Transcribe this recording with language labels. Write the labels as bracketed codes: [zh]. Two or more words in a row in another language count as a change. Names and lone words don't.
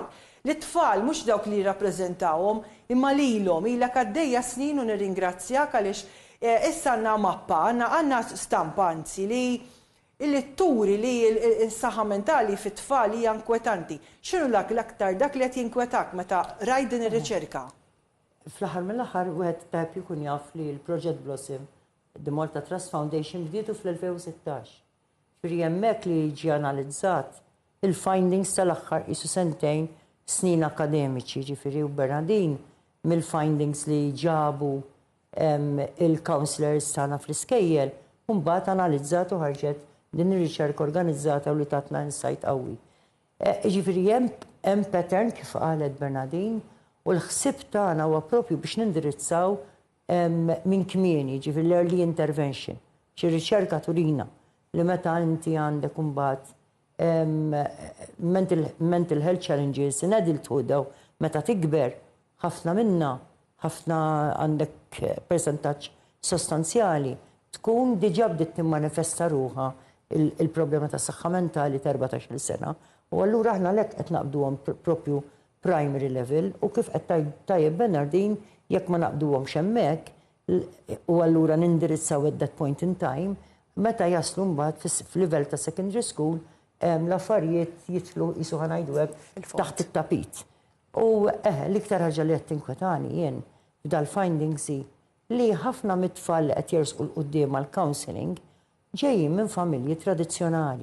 [mt] L-tfal mhux dawk li jirrappreżentawhom imma lilhom ilek għaddejja snin u nirringrazzjak għaliex issa għandna mappa, għandna stampa anzi li turi li s-saħħa mentali fit-tfal hija inkwetanti. X'inhu l-aktar dak li qed jinkwetak meta rajt din ir-riċerka? Fl-aħħar mill-aħħar wieħed tajb jkun jaf li l-Project Blossom, the Malta Trust Foundation, bdietu fl-2016. Firri hemmhekk li jiġi analizzat il-findings tal-aħħar isu sentejn snin akademiċi, ġifieri u Bernardin mill-findings li ġabu il-counselors tagħna fl-iskejjel, u mbagħad analizzat u ħarġet din ir-riċerka organizzata u li tatna insight qawwi. Ġifieri hemm pattern kif qalet Bernardin u l-ħsieb tagħna huwa proprju biex nindirizzaw minn kmieni, ġifieri l- [en] early intervention. [mt] Xi riċerka turina li meta inti għandek imbagħad [en] mental health challenges in adulthood [mt] meta tikber ħafna minna, ħafna għandek percentaġġ sostanzjali tkun diġà bdiet timmanifesta ruħha il-problema ta' saħħa mentali ta' 14-il sena. U allura aħna lek qed naqbduhom propju [en] primary level [mt] u kif qed tajjeb Bernardin jekk ma naqbduhomx hemmhekk u allura nindirizzaw [en] at that point in time [mt] meta jaslu mbagħad f'livell ta' [en] secondary school [mt] l-affarijiet jitlu jisu ħanajdu taħt it-tapit. U l-iktar ħaġa li qed tinkwetani jien f'dal-findings li ħafna mit-tfal qed jersqu l-qudiem għall-counseling ġejjin minn familji tradizzjonali.